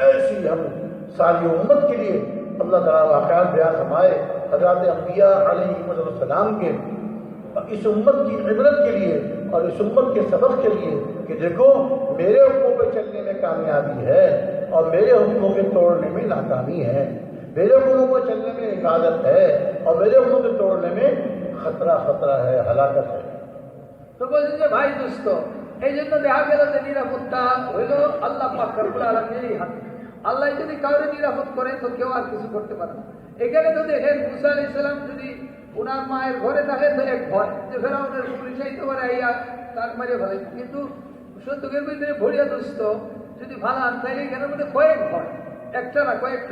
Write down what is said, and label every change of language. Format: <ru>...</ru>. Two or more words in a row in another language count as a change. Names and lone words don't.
<ur>ایسی ہم ساری امت کے لیے اللہ تعالیٰ واقعات بیان فرمائے حضرات انبیاء</ur> <ar>علیہ السلام</ar> <ur>کے، اس امت کی عبرت کے لیے اور اس امت کے سبق کے لیے کہ دیکھو میرے حکموں پہ چلنے میں کامیابی ہے اور میرے حکموں کے توڑنے میں ناکامی ہے، میرے حکموں پہ چلنے میں عبادت ہے اور میرے حکموں کے توڑنے میں خطرہ ہے، ہلاکت ہے۔</ur> <bn>তো বলছি যে ভাই দোস্ত, এই জন্য দেখা গেল যে নিরাপত্তা হইল আল্লাহ পাক</bn> <ar>ربّ العالمين</ar> <bn>হাতে। আল্লাহ যদি কাউকে নিরাপদ করে তো কেউ আর কিছু করতে পারে না। এখানে তো দেখেন মুসা</bn> <ar>عليه السلام</ar> <bn>যদি ওনার মায়ের ঘরে থাকে তো এক ভয় যে ফেরাউনের পুলিশ আইতে পারে, আইয়া তার মারে ফেলে, কিন্তু সত্যের ভিতরে ভরিয়া দোস্ত যদি ভালো আন তাইলে এখানের মধ্যে কয়েক ভয়, একটা না কয়েকটা।</bn>